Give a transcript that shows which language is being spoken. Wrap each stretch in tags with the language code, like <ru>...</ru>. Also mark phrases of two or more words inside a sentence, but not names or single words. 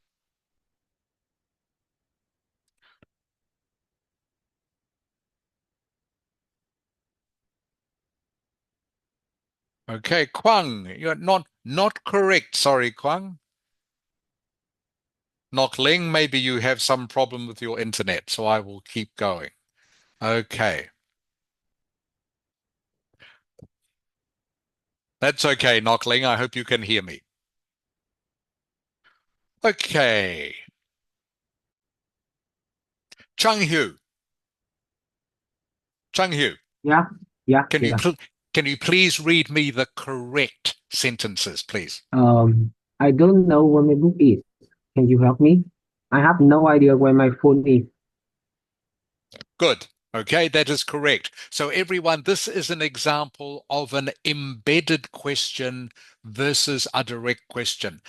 <en>Okay, Kwang, you're not correct. Sorry, Kwang. Nok Ling, maybe you have some problem with your internet, so I will keep going. Okay. That's okay, Nok Ling. I hope you can hear me. Okay. Chung Hu. Chung Hu, Yeah. can you please read me the correct sentences, please? I don't know where my book is. Can you help me? I have no idea where my phone is. Good. Okay, that is correct. So everyone, this is an example of an embedded question versus a direct question.</en>